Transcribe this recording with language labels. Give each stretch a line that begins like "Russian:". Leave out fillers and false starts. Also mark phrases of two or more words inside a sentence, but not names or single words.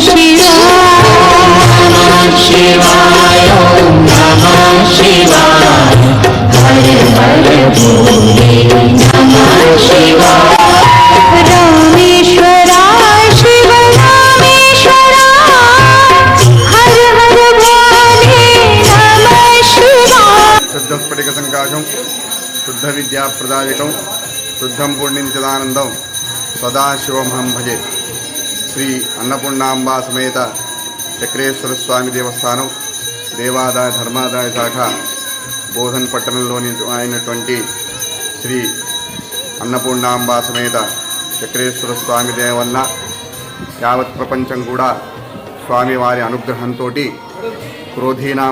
Sanskrit: शिवाय नमः शिवाय हर हर भोले नमः शिवाय रामेश्वराय शिव रामेश्वराय हर हर भोले नमः शिवाय शुद्ध स्फटिक संकाशं शुद्ध विद्या प्रदायकं शुद्धं पुण्यं चिदानंदं सदाशिवमहं भजे।
Telugu: శ్రీ అన్నపూర్ణాంబ సమేత చక్రేశ్వర స్వామి దేవస్థానం దేవాదాయ ధర్మాదాయ శాఖ బోధన్ పట్టణంలోని అయినటువంటి శ్రీ అన్నపూర్ణాంబ సమేత చక్రేశ్వర స్వామి దేవల్ల యావత్ ప్రపంచం కూడా స్వామివారి అనుగ్రహంతో క్రోధీనామ